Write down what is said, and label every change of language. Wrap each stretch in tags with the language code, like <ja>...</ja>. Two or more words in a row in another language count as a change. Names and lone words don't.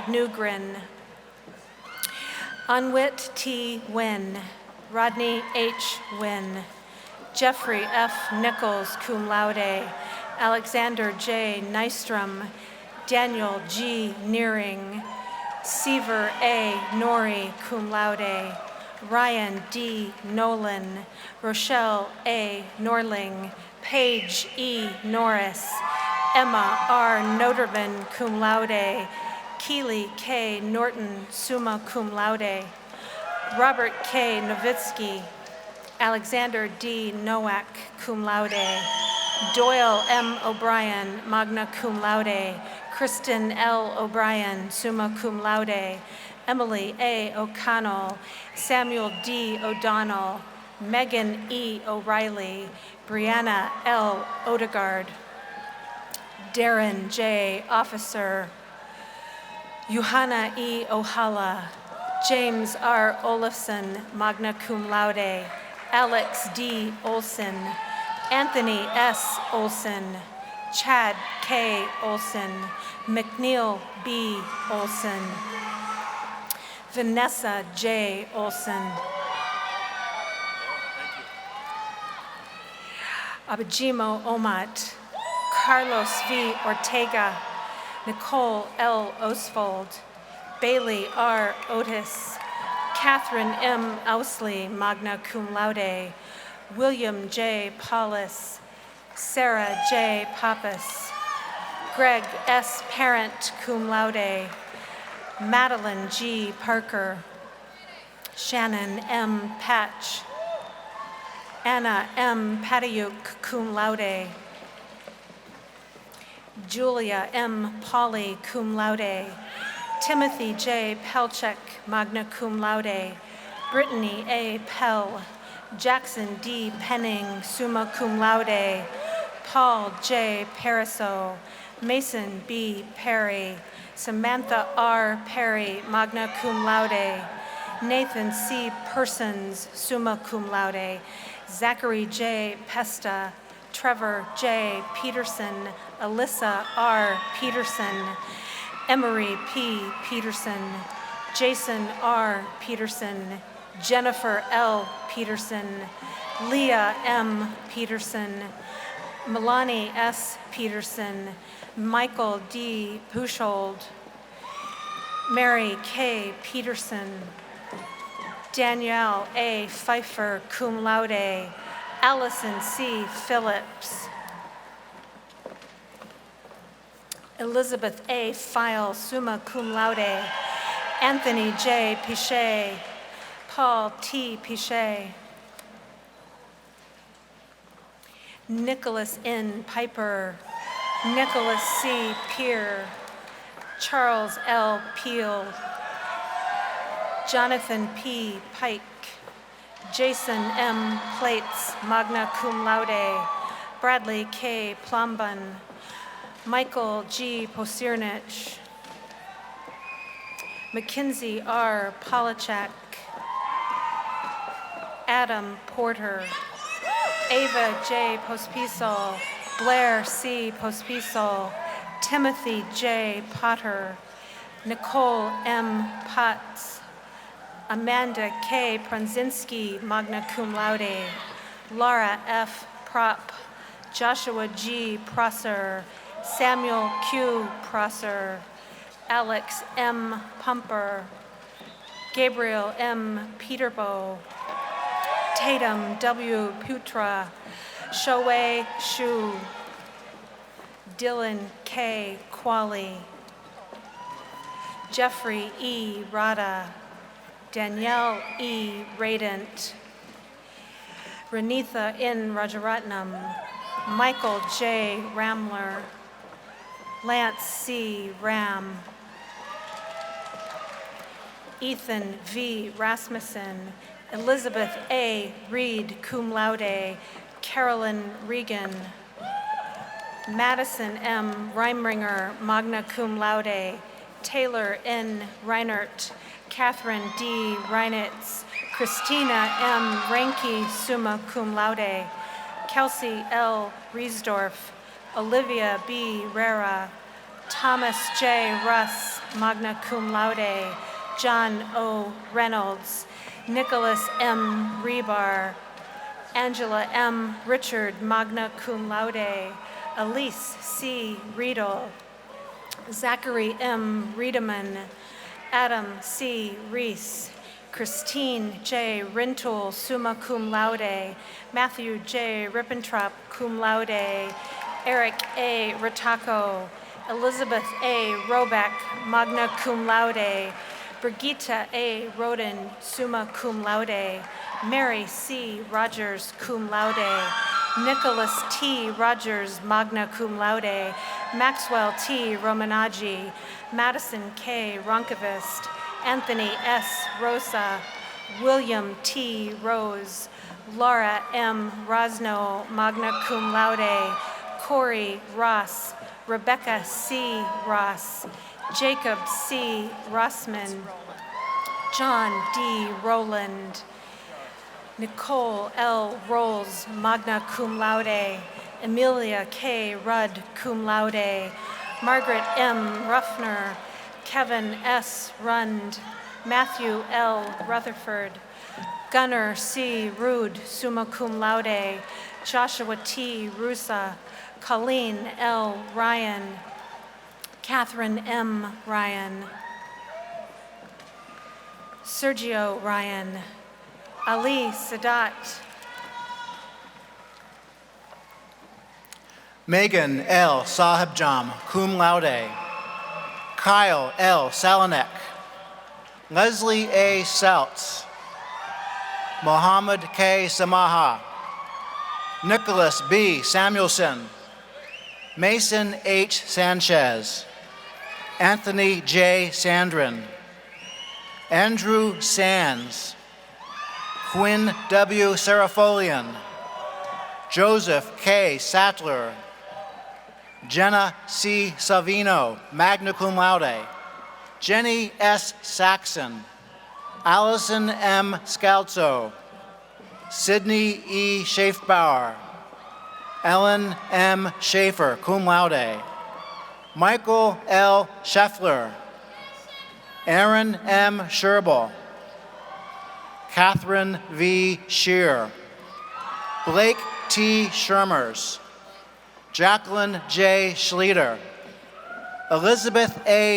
<en>Newgren, Unwit T. Wynn, Rodney H. Wynn, Jeffrey F. Nichols,</en> <la>cum laude,</la> <en>Alexander J. Nystrom, Daniel G. Nearing, Seaver A.</en> <la>Nori, cum laude,</la> <en>Ryan D. Nolan, Rochelle A. Norling, Paige E. Norris, Emma R. Noterman,</en> <la>cum laude,</la> <en>Keely K. Norton,</en> <la>summa cum laude,</la> <en>Robert K. Novitsky, Alexander D. Nowak,</en> <la>cum laude,</la> <en>Doyle M. O'Brien,</en> <la>magna cum laude,</la> <en>Kristen L.</en> <la>O'Brien, summa cum laude,</la> <en>Emily A. O'Connell, Samuel D. O'Donnell, Megan E. O'Reilly, Brianna L. Odegaard, Darren J. Officer, Johanna E. Ohala, James R. Olafson,</en> <la>magna cum laude,</la> <en>Alex D. Olson, Anthony S. Olson, Chad K. Olson, McNeil B. Olson, Vanessa J. Olson, Abajimo Omat, Carlos V. Ortega, Nicole L. Oswald, Bailey R. Otis, Catherine M. Ousley,</en> <la>magna cum laude,</la> <en>William J. Paulus, Sarah J. Pappas, Greg S.</en> <la>Parent, cum laude,</la> <en>Madeline G. Parker, Shannon M. Patch, Anna M. Patayuk,</en> <la>cum laude,</la> <en>Julia M. Pauley,</en> <la>cum laude,</la> <en>Timothy J. Pelchek,</en> <la>magna cum laude,</la> <en>Brittany A. Pell, Jackson D. Penning,</en> <la>summa cum laude,</la> <en>Paul J. Pariseau, Mason B. Perry, Samantha R. Perry,</en> <la>magna cum laude,</la> <en>Nathan C.</en> <la>Persons, summa cum laude,</la> <en>Zachary J. Pesta, Trevor J. Peterson, Alyssa R. Peterson, Emery P. Peterson, Jason R. Peterson, Jennifer L. Peterson, Leah M. Peterson, Milani S. Peterson, Michael D. Pushold, Mary K. Peterson, Danielle A.</en> <la>Pfeiffer, cum laude,</la> <en>Allison C. Phillips, Elizabeth A. File,</en> <la>summa cum laude,</la> <en>Anthony J. Pichet, Paul T. Pichet, Nicholas N. Piper, Nicholas C. Peer, Charles L. Peel, Jonathan P. Pike, Jason M. Plates,</en> <la>magna cum laude,</la> <en>Bradley K. Plomban, Michael G. Posiernich, Mackenzie R. Polachek, Adam Porter, Ava J. Pospisil, Blair C. Pospisil, Timothy J. Potter, Nicole M. Potts, Amanda K. Pronzinski,</en> <la>magna cum laude,</la> <en>Laura F. Prop, Joshua G. Prosser, Samuel Q. Prosser, Alex M. Pumper, Gabriel M. Peterbow, Tatum W. Putra, Shoei Shu, Dylan K. Qualley, Jeffrey E. Rada, Danielle E. Radent, Renitha N. Rajaratnam, Michael J. Ramler, Lance C. Ram, Ethan V. Rasmussen, Elizabeth A. Reed,</en> <la>cum laude,</la> <en>Carolyn Regan, Madison M. Reimringer,</en> <la>magna cum laude,</la> <en>Taylor N. Reinert, Catherine D. Reinitz, Christina M.</en> <la>Reinke, summa cum laude,</la> <en>Kelsey L. Riesdorf, Olivia B. Rera, Thomas J. Russ,</en> <la>magna cum laude,</la> <en>John O. Reynolds, Nicholas M. Rebar, Angela M. Richard,</en> <la>magna cum laude,</la> <en>Elise C. Riedel, Zachary M. Riedemann, Adam C. Reese, Christine J. Rintoul,</en> <la>summa cum laude,</la> <en>Matthew J. Rippentrop,</en> <la>cum laude,</la> <en>Eric A. Rataco, Elizabeth A. Robeck,</en> <la>magna cum laude,</la> <en>Brigitta A. Roden,</en> <la>summa cum laude,</la> <en>Mary C. Rogers,</en> <la>cum laude,</la> <en>Nicholas T.</en> <la>Rogers, magna cum laude,</la> <en>Maxwell T. Romanaggi, Madison K. Ronkovist, Anthony S. Rosa, William T. Rose, Laura M.</en> <la>Rosno, magna cum laude,</la> <en>Corey Ross, Rebecca C. Ross, Jacob C. Rossman, John D. Rowland, Nicole L. Rolls,</en> <la>magna cum laude,</la> <en>Amelia K.</en> <la>Rudd, cum laude,</la> <en>Margaret M. Ruffner, Kevin S. Rund, Matthew L. Rutherford, Gunnar C. Rude,</en> <la>summa cum laude,</la> <en>Joshua T. Rusa, Colleen L. Ryan, Catherine M. Ryan, Sergio Ryan, Ali Sadat, Megan L. Sahibjam,</en> <la>cum laude.</la> <en>Kyle L. Salonek. Leslie A. Seltz. Mohammed K. Samaha. Nicholas B. Samuelson. Mason H. Sanchez. Anthony J. Sandrin. Andrew Sands. Quinn W. Serafolian. Joseph K. Sattler. Jenna C. Savino,</en> <la>magna cum laude.</la> <en>Jenny S. Saxon. Allison M. Scalzo. Sydney E. Schaefbauer. Ellen M. Schaefer,</en> <la>cum laude.</la> <en>Michael L. Scheffler. Aaron M. Sherbel. Catherine V. Shear. Blake T. Shermers. Jacqueline J. Schlieder. Elizabeth A.</en>